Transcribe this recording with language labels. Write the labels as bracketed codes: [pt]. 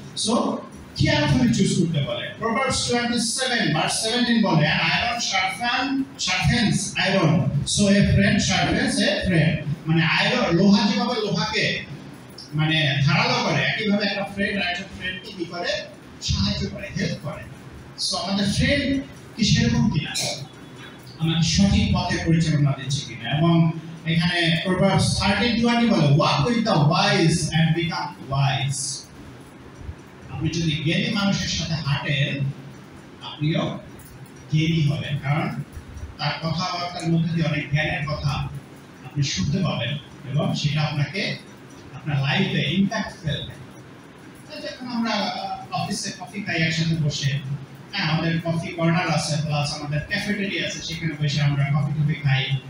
[bn] So carefully choose করতে বলে। Proverbs 27 verse 17 বলে, [en] an iron sharpens iron, so a friend [bn] sharpens a friend। মানে iron, লোহা যেভাবে লোহাকে মানে ধারালো করে, একইভাবে একটা ফ্রেন্ড আরেকটা ফ্রেন্ডকে কি করে, সাহায্য করে, হেল্প করে। সো আমাদের ফ্রেন্ড কি সেরকম কিনা, আমাদের সঠিক পথে পরিচালনা দিচ্ছে কিনা। এবং এখানে Proverbs 13:20 বলে, [en] walk with the wise and become wise। [bn] আপনি যদি জ্ঞানী মানুষের সাথে হাঁটেন আপনিও জ্ঞানী হবেন, কারণ তার কথাবার্তার মধ্যে দিয়ে অনেক জ্ঞানের কথা আপনি শুনতে পাবেন, এবং সেটা আপনাকে আপনার লাইফে ইম্প্যাক্ট ফেলবে। যখন আমরা অফিসে কফি খাই একসাথে বসে, হ্যাঁ, আমাদের কফি কর্নার আছে, প্লাস আমাদের ক্যাফেটেরিয়া আছে, সেখানে বসে আমরা কফি খাই,